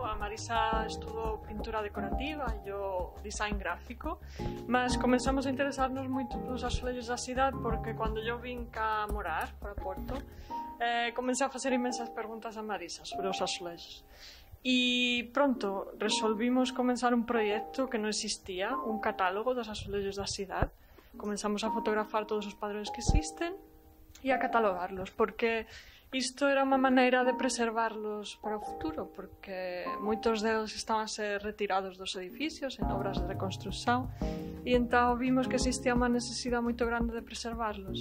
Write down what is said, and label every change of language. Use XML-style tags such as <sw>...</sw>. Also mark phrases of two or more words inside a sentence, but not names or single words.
<pt>A Marisa estudou pintura decorativa e eu design gráfico, mas começamos a interessar-nos muito pelos azulejos da cidade porque quando eu vim cá morar para Porto, comecei a fazer imensas perguntas a Marisa sobre os azulejos.</pt> <gl>E pronto, resolvimos começar un proxecto que non existía, un catálogo dos azulejos da cidade. Comenzamos a fotografar todos os padrões que existen e a catalogarlos, porque isto era unha maneira de preservarlos para o futuro, porque moitos deles estaban a ser retirados dos edificios en obras de reconstrucción, e entón vimos que existía unha necesidade moito grande de preservarlos.</gl>